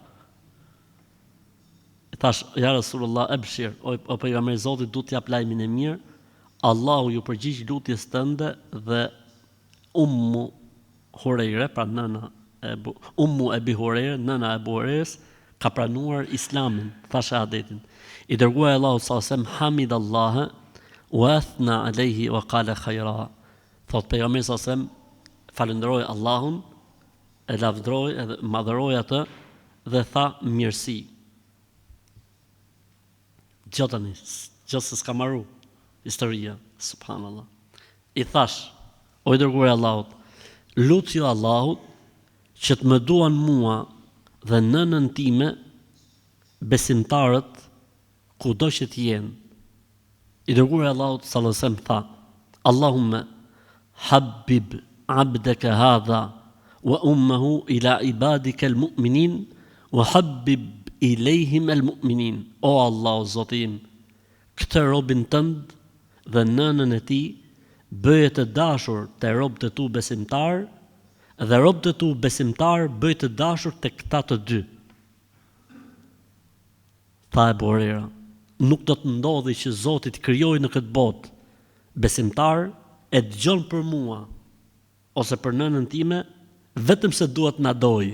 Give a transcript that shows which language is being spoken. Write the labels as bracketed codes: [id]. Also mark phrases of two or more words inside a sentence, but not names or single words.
[sq] Thash, [ar] يا رسول الله أبشر, [sq] o pejgamberi i Zotit, du t'jap lajmin e mirë, Allahu ju përgjigj lutjes tënde dhe Ummu Hurajra, pra nëna Ummu Ebi Hurajra, nëna e Ebu Hurajrës, ka pranuar Islamin, tha shahadetin. I dërguar [ar] Allahu صلى الله عليه وسلم حمد الله وأثنى عليه وقال خيرا. [sq] Thot pejgamberi [ar] صلى الله عليه وسلم [sq] falënderoi Allahun, e lavdroi edhe madhëroi atë dhe tha mirësi. Gjotani, gjë se s'ka marru historia, subhanallah. I thash, o i dërguar i Allahut, lutju Allahut që të më duan mua dhe nënën time besimtarët kudo që të jenë. I dërguar i Allahut [ar] صلى الله عليه وسلم tha, اللهم حبب عبدك هذا وأمه إلى عبادك المؤمنين وحبب إليهم المؤمنين. [sq] O Allah, o Zotim, këtë robin tënd dhe nënën e tij bëje të dashur te robët e tu besimtar dhe robët e tu besimtar bëje të dashur te këta të dy. Tha Ebu Hurajra, nuk do të ndodhi që Zoti të krijojë në këtë botë besimtar e dëgjon për mua ose për nënën time vetëm se duhet na doj.